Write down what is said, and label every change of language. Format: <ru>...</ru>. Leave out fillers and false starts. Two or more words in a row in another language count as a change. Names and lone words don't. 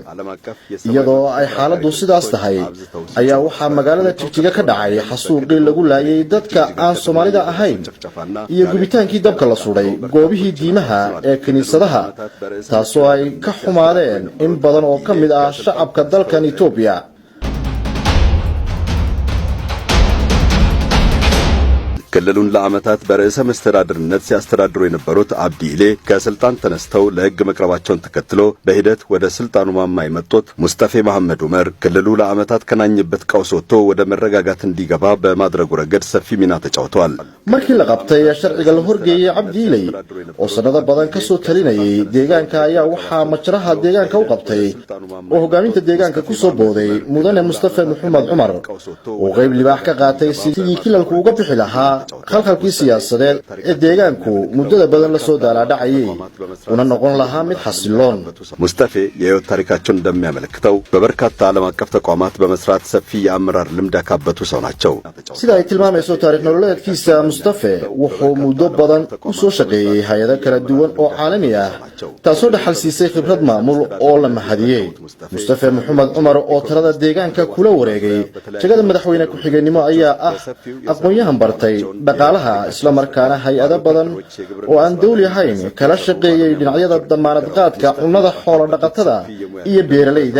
<so>iyadoo ay xaaladdu sidaas tahay ayaa waxaa magaalada Jigjiga ka dhacay xasuuqii lagu laayay dadka aan Soomaalida ahayn iyo gubitaankii dabka la suray goobihii diimaha ee kaniisadaha taasoo ay ka xumaadeen in badan oo ka mid ah shacabka dalkan Itoobiya.</so> <am>ክልሉን ለዓመታት በርዕሰ መስተዳድርነት ሲያስተዳድሩ የነበሩት አብዲ ኢሌ ከስልጣን ተነስተው ለሕግ መቅረባቸውን ተከትሎ በሂደት ወደ ስልጣኑ ማማ የመጡት ሙስጠፌ መሐመድ ዑመር ክልሉ ለዓመታት ከናኘበት ቀውስ ወጥቶ ወደ መረጋጋት እንዲገባ በማድረጉ ረገድ ሰፊ ሚና ተጫውተዋል።</am> <so>markii la qabtay sharciga la horgeeyay Cabdi Ilay oo sanado badan ka soo talinayay deegaanka ayaa waxaa majraha deegaanka u qabtay oo hogaaminta deegaanka ku soo booday mudane Mustafa Maxamed Cumar oo qayb libaax ka qaatay sidii kilalku uga bixi lahaa khalkhalkii siyaasadeed ee deegaanku muddada badan la soo daalaadhacayay una noqon lahaa mid xasiloon.</so> <am>ሙስጠፌ የህይወት ታሪካቸውን እንደሚያመለክተው በበርካታ ዓለም አቀፍ ተቋማት በመስራት ሰፊ የአመራር ልምድ ያካበቱ ሰው ናቸው።</am> <so>sida ay tilmaamayso taariikh nololeedkiisa Mustafa wuxuu muddo badan u soo shaqeeyay hay'ado kala duwan oo caalami ah taasoo dhaxal siisay khibrad maamul oo la mahadiyay. Mustafa Maxamed Cumar oo talada deegaanka kula wareegay jagada madaxweyne ku-xigeenimo ayaa ah aqoon-yahan bartay dhaqaalaha isla markaana hay'ado badan oo aan dawli ahayn kala shaqeeyay dhinacyada damaanad qaadka cunnada xoolo dhaqatada iyo beeralayda.</so>